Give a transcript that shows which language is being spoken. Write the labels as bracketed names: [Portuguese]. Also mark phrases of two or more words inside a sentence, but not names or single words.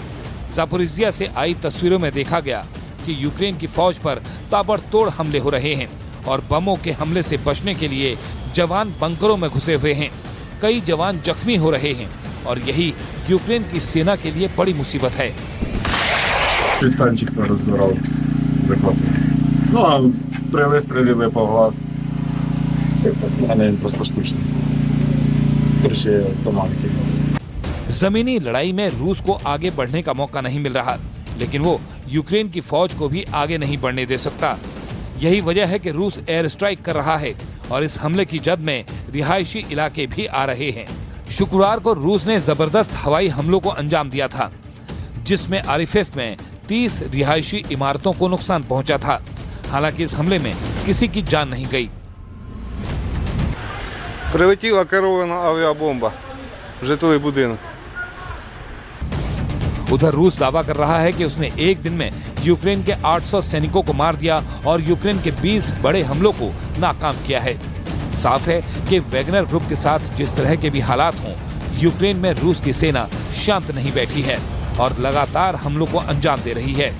[Hindi] ज़ापोरिज़िया से आई तस्वीरों में देखा गया कि यूक्रेन की फौज पर ताबड़तोड़ हमले हो रहे हैं और बमों के हमले से बचने के लिए जवान बंकरों में घुसे हुए हैं। कई जवान जख्मी हो रहे हैं और यही यूक्रेन की सेना के लिए बड़ी मुसीबत है। [Russian] Танчик разбирал. Ну, а при выстреле выпал глаз. Наверное, просто штучный. Короче, туманки. [Hindi] जमीनी लड़ाई में रूस को आगे बढ़ने का मौका नहीं मिल रहा, लेकिन वो यूक्रेन की फौज को भी आगे नहीं बढ़ने दे सकता। यही वजह है कि रूस [English] air strike [Hindi] कर रहा है और इस हमले की जद में रिहायशी इलाके भी आ रहे हैं। शुक्रवार को रूस ने जबरदस्त हवाई हमलों को अंजाम दिया था, जिसमें आरिफेफ में 30 रिहायशी इमारतों को नुकसान पहुंचा था। हालांकि इस हमले में किसी की जान नहीं गई। [Ukrainian] Прилетіла керована авіабомба в житловий будинок. [Hindi] उधर रूस दावा कर रहा है कि उसने एक दिन में यूक्रेन के 800 सैनिकों को मार दिया और यूक्रेन के 20 बड़े हमलों को नाकाम किया है। साफ है कि वैगनर ग्रुप के साथ जिस तरह के भी हालात हों, यूक्रेन में रूस की सेना शांत नहीं बैठी है और लगातार हमलों को अंजाम दे रही है।